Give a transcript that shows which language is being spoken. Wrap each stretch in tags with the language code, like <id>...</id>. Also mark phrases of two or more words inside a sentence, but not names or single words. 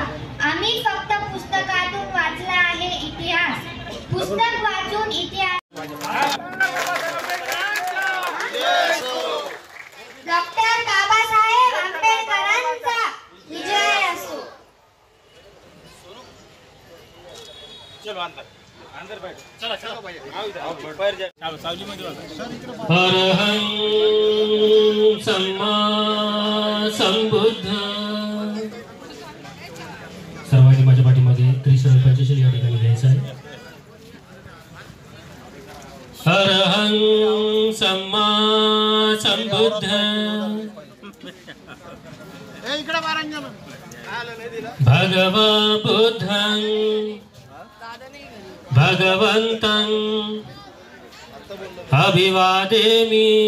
<mr>आम्ही फक्त पुस्तकातून वाचला आहे इतिहास, पुस्तक वाचून इतिहास। डॉक्टर बाबासाहेब आंबेडकरांचा विजय असो।</mr> <pi>अरहं सम्मा संबुद्ध।</pi> <mr>सर्वांनी माझ्या पाठीमध्ये त्रिशूल पंचशील या ठिकाणी घ्यायचं आहे।</mr> <pi>अरहं सम्मा संबुद्ध भगवा बुद्धं भगवन्तं अभिवादेमि।</pi>